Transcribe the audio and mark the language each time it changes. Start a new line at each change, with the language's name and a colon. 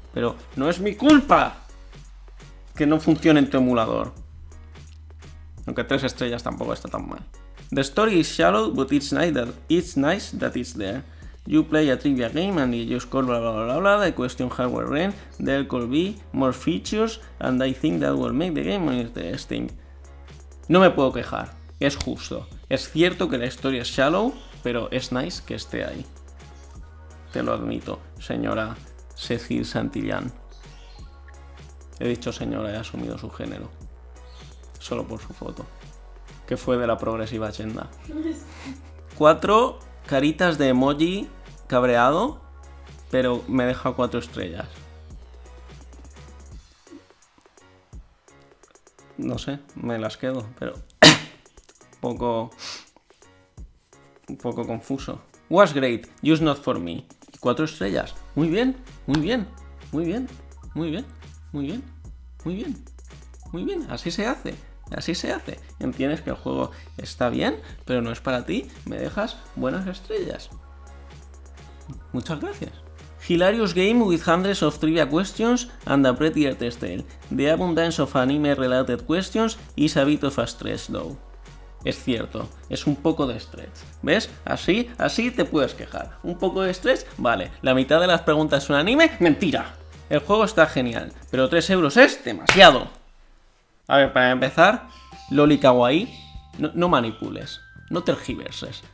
Spanish: Pero no es mi culpa que no funcione en tu emulador. Aunque 3 estrellas tampoco está tan mal.
English: The story is shallow, but it's nice that it's there. You play a trivia game and you score blah blah blah blah. The question hardware ran. There could be more features and I think that will make the game more interesting.
Spanish: No me puedo quejar. Es justo. Es cierto que la historia es shallow, pero es nice que esté ahí. Te lo admito, señora Cecil Santillán. He dicho señora, he asumido su género. Solo por su foto. Que fue de la progresiva Agenda. 4 caritas de emoji cabreado, pero me deja 4 estrellas. No sé, me las quedo, pero un poco confuso.
English: Was great, just not for me.
Spanish: 4 estrellas. Muy bien, muy bien, muy bien, muy bien, muy bien, muy bien, muy bien. Así se hace. Así se hace. Entiendes que el juego está bien, pero no es para ti. Me dejas buenas estrellas. Muchas gracias.
English: Hilarious game with hundreds of trivia questions and a pretty art style. The abundance of anime-related questions is a bit of a stretch though.
Spanish: Es cierto, es un poco de stretch. ¿Ves? Así te puedes quejar. Un poco de stretch, vale. La mitad de las preguntas son anime, mentira. El juego está genial, pero 3 euros es demasiado. A ver, para empezar, Loli Kawaii, no manipules, no tergiverses.